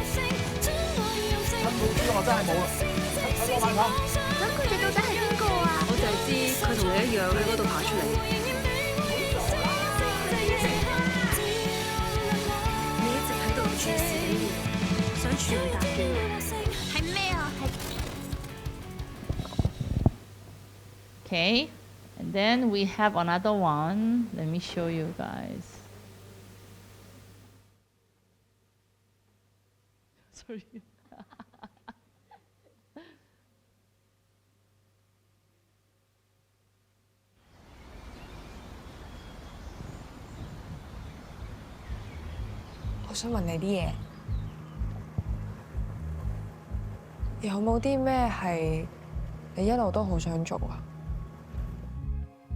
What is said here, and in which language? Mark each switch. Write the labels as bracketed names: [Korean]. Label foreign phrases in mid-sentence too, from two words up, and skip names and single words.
[Cantonese] 珍寶珠我真係冇啦，睇我眼講。咁佢哋到底係邊個啊？我就係知佢同你一樣喺嗰度爬出嚟。你一直喺度注視緊我，想傳達嘅係咩啊？係。 [English] Okay, and then we have another one. Let me show you guys. Sorry. [Cantonese] 我想問你啲嘢，有冇啲咩係你一路都好想做啊？